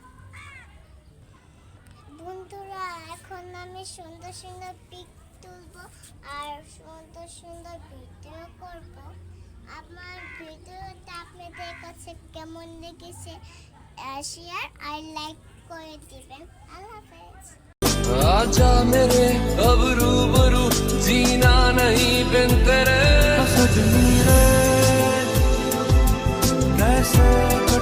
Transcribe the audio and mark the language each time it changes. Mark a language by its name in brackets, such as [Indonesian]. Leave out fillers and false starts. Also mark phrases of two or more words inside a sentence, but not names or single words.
[Bangla] বন্ধুরা, এখন আমি সুন্দর সুন্দর পিক তুলবো আর সুন্দর সুন্দর ভিডিও করব। আমার ভিডিওটা আপনাদের কাছে কেমন লেগেছে শেয়ার আর লাইক করে দিবেন। আল্লাহ হাফেজ। [Hindi] आजा मेरे अब रूबरू, जीना नहीं बिन तेरे। सजनी रे कैसे